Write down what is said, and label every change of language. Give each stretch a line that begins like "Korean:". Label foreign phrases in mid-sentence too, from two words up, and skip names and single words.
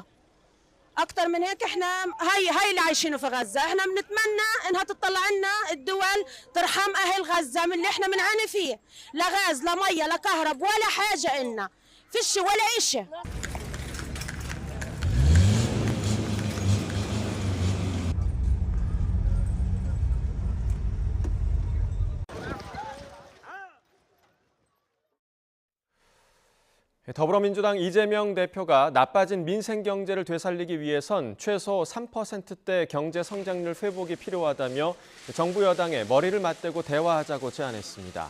Arabic: أكتر من هيك إحنا هي اللي عايشينه في غزة، إحنا بنتمنى إنها تطلع لنا الدول ترحم أهل غزة من اللي إحنا بنعاني فيه، لا غاز لا مية لا كهرب ولا حاجة إلنا، فيش ولا إشي.
Korean: 더불어민주당 이재명 대표가 나빠진 민생 경제를 되살리기 위해선 최소 3%대 경제 성장률 회복이 필요하다며 정부 여당에 머리를 맞대고 대화하자고 제안했습니다.